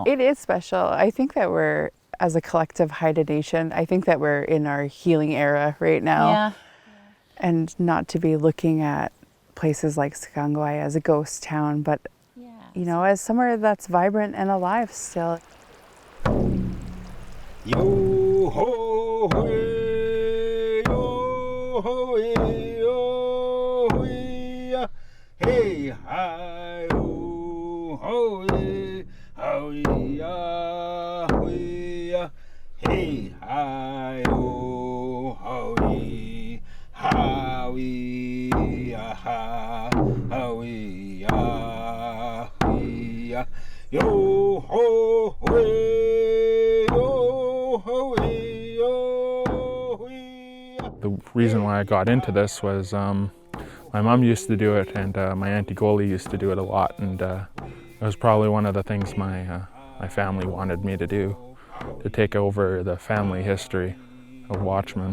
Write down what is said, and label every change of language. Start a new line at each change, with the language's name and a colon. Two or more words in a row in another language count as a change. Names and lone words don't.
English: It is special. I think that we're, as a collective Haida Nation, I think that we're in our healing era right now. Yeah. And not to be looking at places like Gwaay as a ghost town, but you know, as somewhere that's vibrant and alive still. Yo ho hey, yo ho hey, yo ho hey, hi ho hey, ho ya hey, hi ho hey, howie ha howie yo ho hey, yo ho hey, yo hey. The reason why I got into this was my mom used to do it, and my auntie Gwaii used to do it a lot, and it was probably one of the things my family wanted me to do, to take over the family history of Watchmen.